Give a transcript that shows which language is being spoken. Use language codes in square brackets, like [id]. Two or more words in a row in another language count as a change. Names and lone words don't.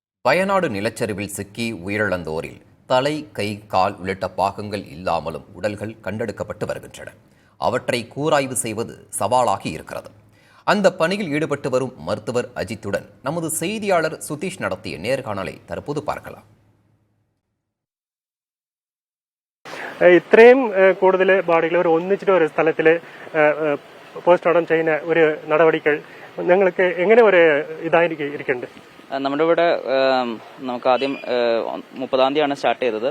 [ta] வயநாடு நிலச்சரிவில் சிக்கி உயிரிழந்தோரில் தலை, கை, கால் உள்ளிட்ட பாகங்கள் இல்லாமலும் உடல்கள் கண்டெடுக்கப்பட்டு வருகின்றன. அவற்றை கூராய்வு செய்வது சவாலாகி இருக்கிறது. அந்த பணியில் ஈடுபட்டு வரும் மருத்துவர் அஜித்துடன் நமது செய்தியாளர் சுதீஷ் நடத்திய நேர்காணலை தற்போது பார்க்கலாம். [ml] ഇത്രയും കൂടുതൽ ബോഡികൾ ഒന്നിച്ചിട്ട് ഒരു സ്ഥലത്തിൽ പോസ്റ്റ്മോർട്ടം ചെയ്യുന്ന ഒരു നടപടികൾ ഞങ്ങൾക്ക് എങ്ങനെ ഒരു ഇരിക്കുന്നുണ്ട്? നമ്മുടെ ഇവിടെ നമുക്ക് ആദ്യം 30-ാം തീയതിയാണ് സ്റ്റാർട്ട് ചെയ്തത്.